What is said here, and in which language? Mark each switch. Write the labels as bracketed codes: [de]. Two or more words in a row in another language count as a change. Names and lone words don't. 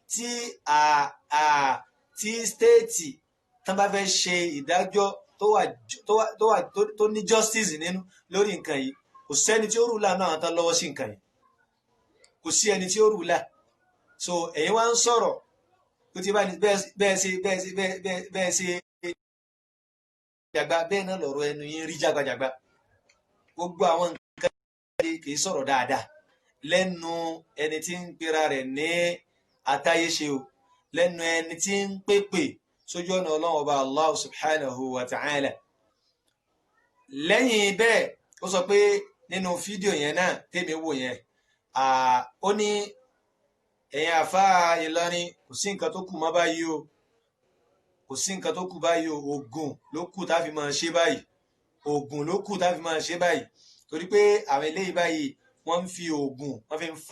[yo] tí stéètì tán bá fẹ́ ṣe ìdájọ́ tó ní justice nínú lórí nǹkan yìí kò sẹ́ni tí ó rúlà náà àwọn tán lọ́wọ́ sí nǹkan yìí kò sí ẹni tí ó rúlà so ẹ̀yin wá ń sọ̀rọ̀ ó ti báyìí bẹ́ẹ̀ ṣe jàgbá bẹ́ẹ̀ náà lọ̀rọ̀ ẹnu yín rí jágbajàgba gbogbo àwọn nǹkan kì í sọ̀rọ̀ dáadáa lẹ́nu ẹni tí ń pera rẹ̀ ní atáyéṣe o lẹ́nu ẹni tí ń pèpè sójú ọ̀nà ọlọ́run ọba Allah [ar] سبحانه وتعالى [yo] lẹ́yìn bẹ́ẹ̀ ó sọ pé nínú fídíò yẹn náà tèmi wò yẹn ó ní ẹ̀yin àfáà Ìlọrin kò sí nǹkan tó kù mọ́ báyìí o kò sí nǹkan tó kù báyìí o oògùn ló kù tá a fi máa ṣe báyìí oògùn ló kù tá a fi máa ṣe báyìí torí pé àwọn eléyìí báyìí wọ́n ń fi oògùn wọ́n fi ń fa